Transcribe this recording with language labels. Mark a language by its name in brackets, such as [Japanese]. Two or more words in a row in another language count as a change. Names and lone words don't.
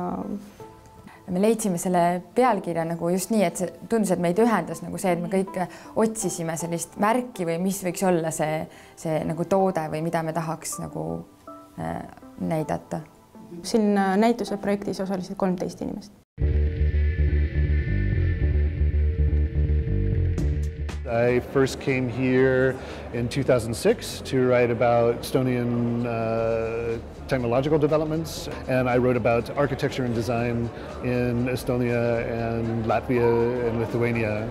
[Estonian] me leidsime selle pealkirja nagu just nii, et see tundus, et meid ühendas nagu see, et me kõik otsisime sellist märki või mis võiks olla see nagu toode või mida me tahaks nagu näidata. Siin näituse projektis osalesid 13 inimest. [English] I first came here in 2006 to write about Estonian technological developments, and I wrote about architecture and design in Estonia and Latvia and Lithuania.